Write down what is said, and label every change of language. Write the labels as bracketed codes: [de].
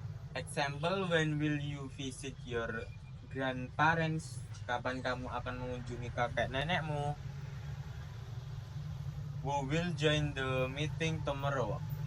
[en] Example, when will you visit your grandparents? [id] Kapan kamu akan mengunjungi kakek nenekmu? [en] Who will join the meeting tomorrow?